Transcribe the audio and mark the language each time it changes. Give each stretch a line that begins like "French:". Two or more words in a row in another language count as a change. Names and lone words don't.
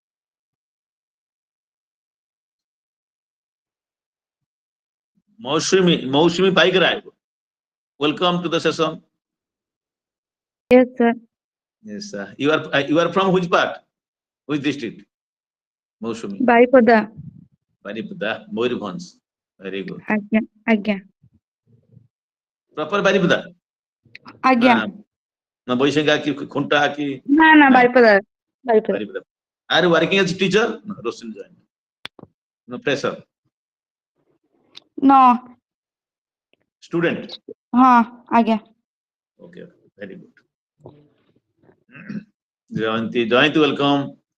English: Maushimi Paigrai. Welcome to the session. Yes, sir. Yes, sir. You are from which part? Which district? Maushimi. Baripada. Baripada, Moirubhanj. Very good. Agya. Agya. Proper Baripada. Agya.
Odia: Na Boishenga ki Khunta ki.
English: Na, Baripada. Baripada. Baripada. Are you working as a teacher? No, Rosin joined. No, fresher. No. Student. Agya. Okay, very good. Jayanti, welcome.